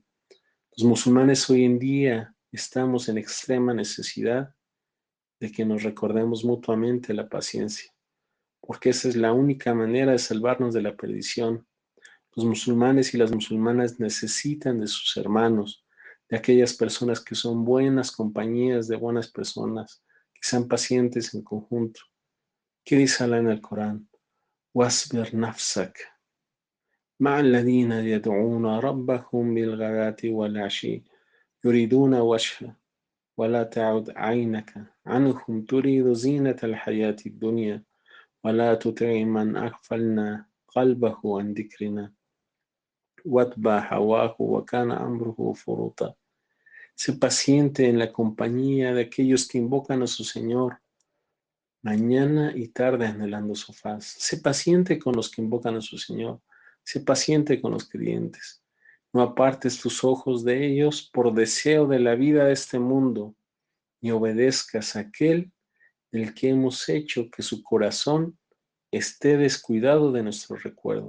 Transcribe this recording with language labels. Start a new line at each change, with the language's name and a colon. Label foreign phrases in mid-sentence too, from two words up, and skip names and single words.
Spanish: Los musulmanes hoy en día estamos en extrema necesidad de que nos recordemos mutuamente la paciencia, porque esa es la única manera de salvarnos de la perdición. Los musulmanes y las musulmanas necesitan de sus hermanos, de aquellas personas que son buenas compañías, de buenas personas, que sean pacientes en conjunto. ¿Qué dice Allah en el Corán?
Arabic: وَاصْبِرْ نَفْسَكَ مع الذين يدعون ربهم بالغداة والعشي يريدون وجهه ولا تعد عينك عنهم تريد زينة الحياة الدنيا ولا تطع من أغفلنا قلبه عن ذكرنا واتبع هواه وكان أمره فرطا.
Spanish: Sé paciente en la compañía de aquellos que invocan a su Señor mañana y tarde anhelando su faz. Sé paciente con los que invocan a su Señor. Sé paciente con los creyentes. No apartes tus ojos de ellos por deseo de la vida de este mundo, ni obedezcas a aquel del que hemos hecho que su corazón esté descuidado de nuestro recuerdo.